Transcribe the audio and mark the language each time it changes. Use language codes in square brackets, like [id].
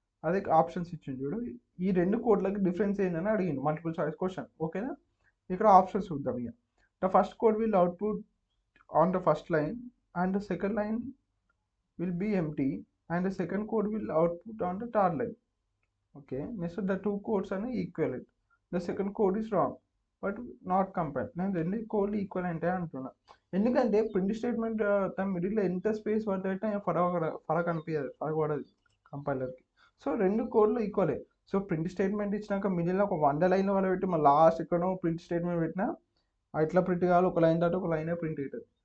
[te] అదే ఆప్షన్స్ ఇచ్చింది చూడు, ఈ 2 కోడ్లకి డిఫరెన్స్ ఏంటని అడిగింది మల్టిపుల్ చాయిస్ క్వశ్చన్. ఓకేనా, ఇక్కడ ఆప్షన్స్ చూద్దాం. ఇక [en] The first code will output on the first line and the second line will be empty and the second code will output on the third line. Okay, next the two codes are equivalent. The second code is wrong but not compiled. [te] నేను రెండు కోడ్లు equal అంటే అంటున్నా, ఎందుకంటే print statement తన మిడిల్లో ఎంత space పడితే ఫరక్ అనిపించదు, ఫరక్ పడదు కంపైలర్కి. సో 2 కోడ్లు ఈక్వలే. సో ప్రింట్ స్టేట్మెంట్ ఇచ్చినాక మిడిల్లో ఒక 100 లైన్ల వల్ల పెట్టి మళ్ళీ లాస్ట్ ఎక్కడో ప్రింట్ స్టేట్మెంట్ పెట్టినా ఎట్లా ప్రింట్ కావాలి, ఒక లైన్ దాటి ఒక లైనే ప్రింట్ అవుతుంది.